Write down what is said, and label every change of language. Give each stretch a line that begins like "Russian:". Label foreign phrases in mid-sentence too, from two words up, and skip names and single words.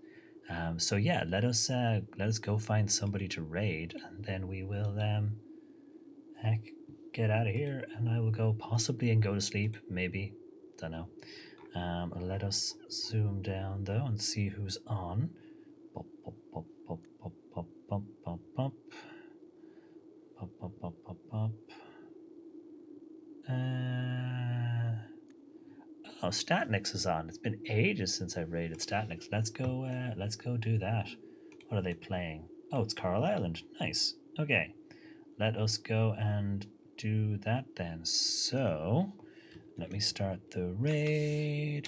English: So yeah, let us go find somebody to raid, and then we will get out of here, and I will go possibly and go to sleep, maybe, don't know. Let us zoom down though and see who's on. Pop, pop, pop, pop, pop, pop, pop, pop, pop. Pop, pop, pop, pop, pop. Oh, Statnix is on. It's been ages since I've raided Statnix. Let's go do that. What are they playing? Oh, it's Coral Island. Nice. Okay. Let us go and do that then. So, let me start the raid.